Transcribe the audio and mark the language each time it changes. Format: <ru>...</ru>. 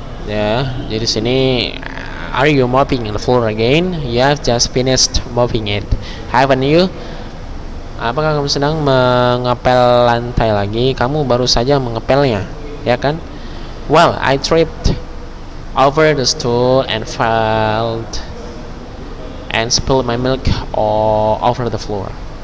<en>Ya,</en> <id>jadi sini,</id> <en>are you mopping the floor again? You have just finished mopping it, haven't you?</en> <id>Apakah kamu sedang mengepel lantai lagi? Kamu baru saja mengepelnya, ya kan?</id> <en>Well, I tripped over the stool and fell and spilled my milk all over the floor.</en>